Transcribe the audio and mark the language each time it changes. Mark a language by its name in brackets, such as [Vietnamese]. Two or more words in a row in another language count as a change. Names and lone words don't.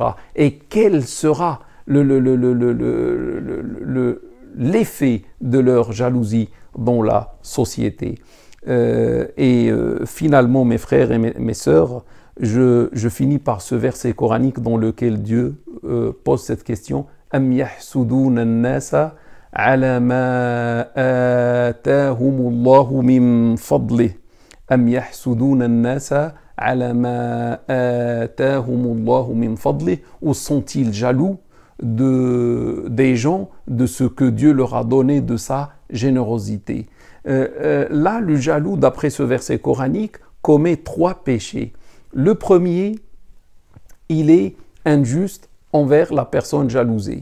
[French] Et quel sera l'effet de leur jalousie dans la société? Finalement, mes frères et mes sœurs, je finis par ce verset coranique dans lequel Dieu pose cette question. [Arabic] أم يحسدون الناس على ما آتاهم الله من فضله. أم يحسدون الناس على ما آتاهم الله من فضله. [French] Ou sont-ils jaloux des gens de ce que Dieu leur a donné de sa générosité? Là, le jaloux, d'après ce verset coranique, commet 3 péchés. Le premier, il est injuste envers la personne jalousée.